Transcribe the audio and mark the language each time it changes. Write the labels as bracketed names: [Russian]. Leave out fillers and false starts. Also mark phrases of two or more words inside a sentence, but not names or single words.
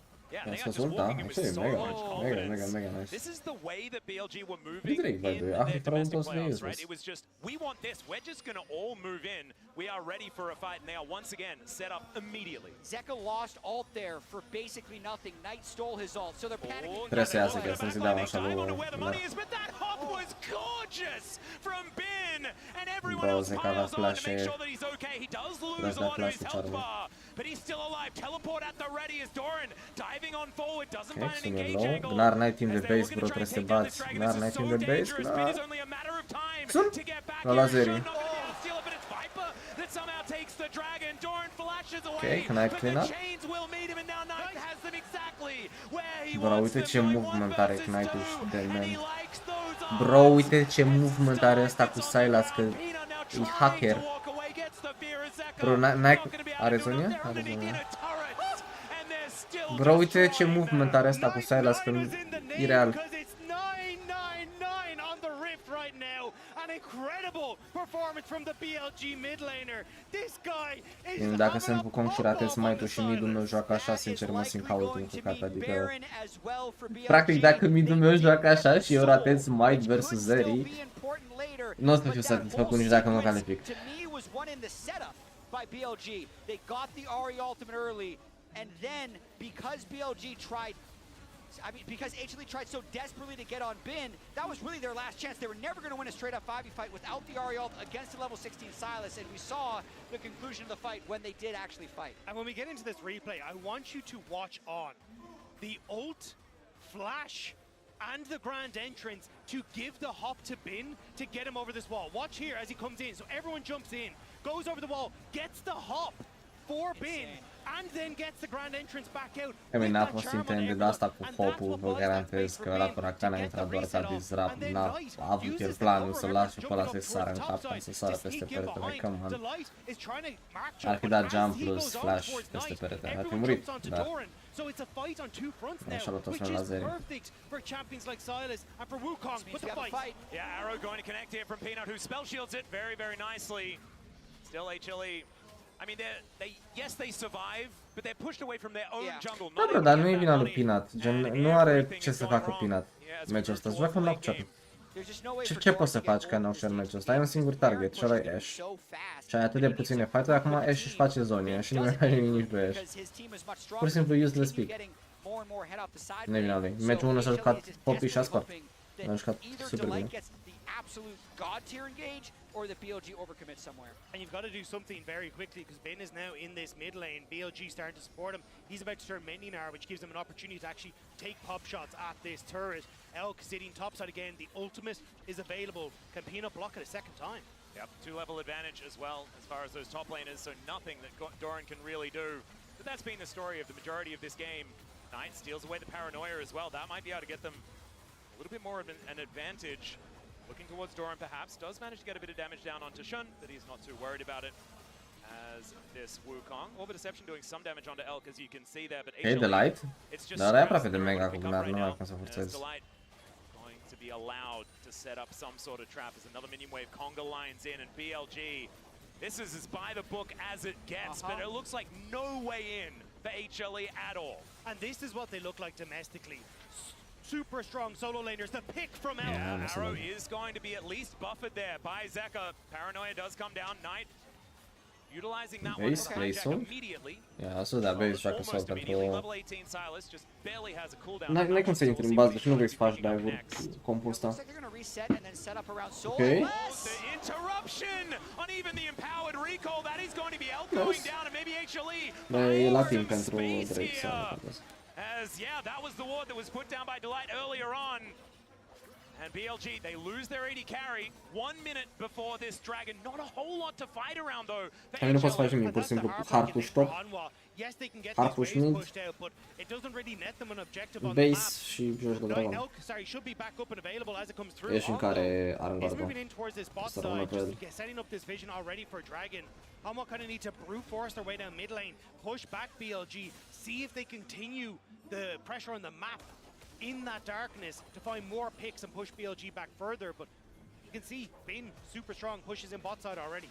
[English] Yeah, they are just walking in with so much confidence. Nice. This is the way that BLG were moving in their domestic playoffs, right? It was just, we want this. We're just going to all move in. We are ready for a fight, and they are once again set up immediately. Zeka lost ult there for basically nothing. Knight stole his ult, so they're panicking. [Romanian] Trebuie să iasă, că să-ți dau așa lui... [English] But that hop was gorgeous from Bin, and everyone Bro, else Zeka piles on to flash make sure that he's okay. He does lose a lot of his health bar, but he's still alive. Teleport at the ready as Doran diving on forward, doesn't find an engage angle. [Romanian] Gnar n-ai timp de base, bro, trebuie să te bați. Gnar n-ai timp de base, Gnar. Sunt! La Zeri. Ok, Knight [English] clean up. [Romanian] Bro, uite ce movement are Knight-ul de man. Bro, uite ce movement are ăsta cu Sylas, că e hacker. Bro, are zonia? Are zonia. Bro, uite ce movement are ăsta cu Sylas, că e real. Dacă sunt cu Kong și ratez Might-ul și mid-ul meu joacă așa, sincer mă simt ca ultimul căcat, adică... Practic dacă mid-ul meu joacă așa și eu ratez Might versus Zeri, nu o să fiu satisfăcut nici dacă mă calific. [English] And then, because BLG tried, because HLE tried so desperately to get on Bin, that was really their last chance. They were never going to win a straight-up 5v fight without the Ahri ult against the level 16 Sylas, and we saw the conclusion of the fight when they did actually fight. And when we get into this replay, I want you to watch on the ult, flash, and the grand entrance to give the hop to Bin to get him over this wall. Watch here as he comes in. So everyone jumps in, goes over the wall, gets the hop for Bin, and then gets the grand entrance back out. I mean, [Romanian] n-a fost intended asta cu hopul, vă garantez că ăla cu Rakan a intrat doar ca disrupt, n-a avut el planul să lași pe ăla să sară în cap, să sară peste peretele, [English] come on. [Romanian] Ar fi dat jump plus flash peste perete, ar fi murit, dar... [English] So it's a fight on 2 fronts now, which is perfect for champions like Sylas and for Wukong. But the fight. Yeah, Arrow going to connect here from Peanut, who spell shields it very, very nicely. Still HLE. I mean, yes, they survive, but they're pushed away from their own jungle. [Romanian] Da, bro, dar nu e vina lui Peanut, gen, nu are ce să facă Peanut meciul ăsta, îți joacă Nocturne. Ce poți să faci ca Nocturne meciul ăsta? Ai un singur target și ăla e Ashe. Și ai atât de puține fight-uri, acum Ashe își face zonie și nu mai face nimic pe Ashe. Pur și simplu [English] useless pick. [Romanian] Nu e vina lui. Meciul 1 s-a jucat Poppy și a scort. A jucat super bine. [English] Absolute god tier engage, or the BLG overcommit somewhere. And you've got to do something very quickly because Ben is now in this mid lane. BLG starting to support him. He's about to turn Mendingar, which gives him an opportunity to actually take pop shots at this turret. Elk sitting topside again. The ultimate is available. Can Peanut block it a second time? Yep, 2-level advantage as well as far as those top laners, so nothing that Doran can really do. But that's been the story of the majority of this game. Knight steals away the paranoia as well. That might be able to get them a little bit more of an advantage. Looking towards Doran perhaps, does manage to get a bit of damage down onto Shun, but he's not too worried about it. As this Wukong, Orbit Deception doing some damage onto Elk, as you can see there, but [Romanian] Hei, Delight. Dar e aproape de mega cu Gnar, nu mai cum să forțez. [English] Going to be allowed to set up some sort of trap as another minion wave conga lines in, and BLG, this is as by the book as it gets, but it looks like no way in for HLE at all. And this is what they look like domestically. Super strong solo laners. The pick from Elk. Yeah, Arrow is going to be at least buffered there by Zeka. Paranoia does come down. Knight utilizing that one to hijack immediately. [Romanian] Ia, să da, base joacă sau pentru... [English] Level 18 Silas just barely has a cooldown. [Romanian] N-ai cum să intri în bază, deci nu vrei să faci dive-uri cu compul ăsta. [English] Ok. The interruption on even the empowered recall. That is going to be Elk going down, and maybe HLE. [Romanian] Dar e la timp pentru Drake să... [English] As, yeah, that was the ward that was put down by Delight earlier on. And BLG, they lose their AD carry 1 minute before this dragon. Not a whole lot to fight around, though. [Romanian] Hai, nu poți să faci nimic, pur și simplu, cu [English] hard-push top. Yes, they can get hard-push this wave mid. pushed out, but it doesn't really net them an objective on the map. [Romanian] Base și joci de dragon. [English] Elk, sorry, should be back up and available as it comes through. [Romanian] Ești în care are în [English] He's [Romanian] gardă. [English] moving in towards this bot side, just setting up this vision already for Dragon. Hanwha kind of need to brute force their way down mid lane, push back BLG, see if they continue the pressure on the map in that darkness to find more picks and push BLG back further, but you can see Bin, super strong, pushes in bot side already.